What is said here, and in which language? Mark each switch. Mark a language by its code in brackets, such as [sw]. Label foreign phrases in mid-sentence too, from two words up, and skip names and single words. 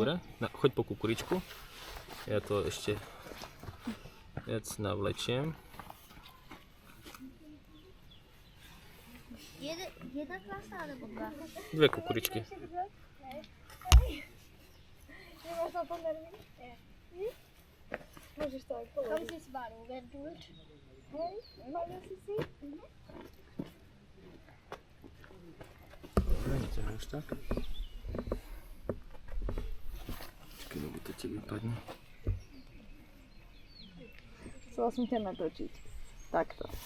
[sk] Dobre, choď po kukuričku. Ja to ešte viac navlečiem. Jedna klasa alebo dva? Dve kukuričky. Nemáš na to nervy? Môžeš to aj [de] Komm, [sk] položiť. [de] sie ist warm. Wer tut? [sk] Hej, mali si si? Dobre, neťaháš tak. Počkej, lebo to ti vypadne. Chcela som ťa natočiť. Takto.